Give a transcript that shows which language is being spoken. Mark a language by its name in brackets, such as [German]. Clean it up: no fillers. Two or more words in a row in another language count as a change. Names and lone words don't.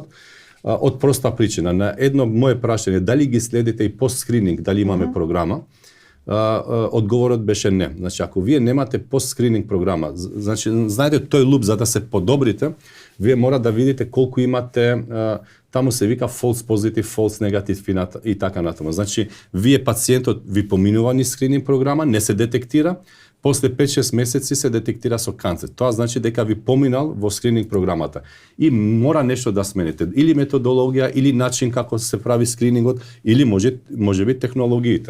[Macedonian] Од проста причина. На едно мое прашање, дали ги следите и постскрининг, дали имаме програма? Одговорот беше не. Значи, ако вие немате постскрининг програма, значи, знаете тој луп за да се подобрите, вие мора да видите колку имате, таму се вика [English] false positive, false negative [Macedonian] и така натаму. Значи, вие пациентот ви поминува ни скрининг програма, не се детектира, после 5-6 месеци се детектира со канцер. Тоа значи дека ви поминал во скрининг програмата. И мора нешто да смените. Или методологија, или начин како се прави скринингот, или може би технологиите.